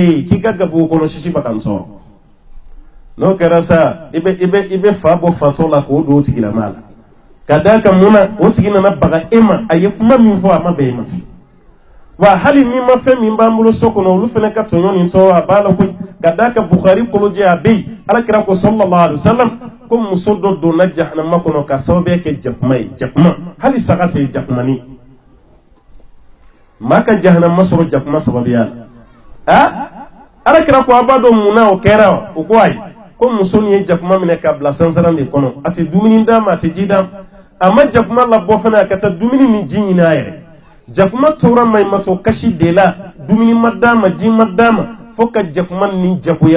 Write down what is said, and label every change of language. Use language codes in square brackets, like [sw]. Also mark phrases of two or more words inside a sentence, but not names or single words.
[bm] ye k'i ka gabugu kɔnɔ sisi ba ka n sɔrɔ n'o kɛra sa i bɛ fa bɔ fatɔ la k'o don o tigilama la ka d'a kan mun na o tigi nana baga e ma a ye kuma min fɔ a ma bɛn e ma fi wa hali ni ma fɛn min b'an bolo so kɔnɔ olu fana ka tɔɲɔ nin tɔɔrɔ a b'a la koyi ka d'a kan Bukhari kolojɛ a bɛ yen alakira ko [ar] صلى الله عليه وسلم [bm] ko muso dɔ donna jahanama kɔnɔ ka sababuya kɛ jakuma ye jakuma hali saga tɛ jakumani maa ka jahanama sɔrɔ jakuma sababuya la alakira ko a b'a dɔn mun na o kɛra o ko ayi ko muso nin ye jakuma minɛ ka bila sansaran de kɔnɔ a tɛ dumuni d'a ma a tɛ ji d'a ma a ma jakuma labɔ fana a ka taa dumuni ni ji ɲini a yɛrɛ jakuma tora maɲumatɔ kasi de la dumuni ma d'a ma ji ma d'a ma fo ka jakuma ni jagoya